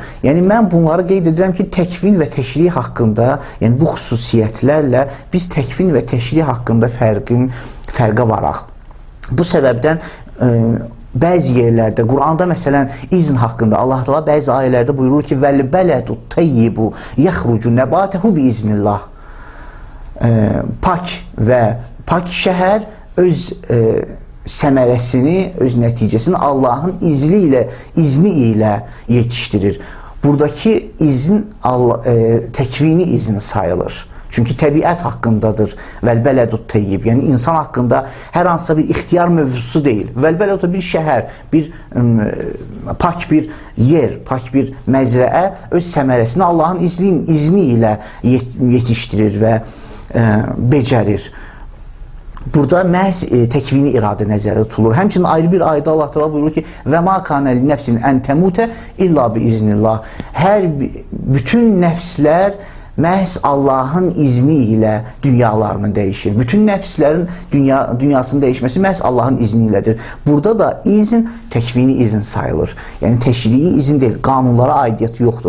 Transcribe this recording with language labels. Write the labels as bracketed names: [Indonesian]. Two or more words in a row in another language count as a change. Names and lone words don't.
[Azerbaijani] Yəni mən bunları qeyd edirəm ki, təkvin və təşrii haqqında, yəni bu xüsusiyyətlərlə biz təkvin və təşrii haqqında fərqə varaq. Bu səbəbdən bəzi yerlərdə, Quranda məsələn izn haqqında Allah Teala bəzi ayələrdə buyurur ki, [Arabic] والبلد الطيب يخرج نباته بإذن الله. [Azerbaijani] Pak və pak şəhər öz səmərəsini, öz nəticəsini Allahın izni ilə yetişdirir. Buradakı izn təkvini izn sayılır. Çünki təbiət haqqındadır. [Arabic] والبلد الطيب. [Azerbaijani] Yəni insan haqqında hər hansısa bir ixtiyar mövzusu deyil. Vəlbələdut bir şəhər, bir pak bir yer, pak bir məzrəə öz səmərəsini Allahın izni ilə yetişdirir və becərir. Burada məhz təkvini iradə nəzərdə tutulur. Həmçinin ayrı bir ayədə Allah Teala buyurur ki: [Arabic] "وما كان لنفس أن تموت إلا بإذن الله." [Azerbaijani] Bütün nəfslər məhz Allahın izni ilə dünyalarını dəyişir. Bütün nəfslərin dünyasının dəyişməsi məhz Allahın izni ilədir. Burada da izn təkvini izn sayılır. Yəni təşrii izn deyil, qanunlara aidiyyəti yoxdur.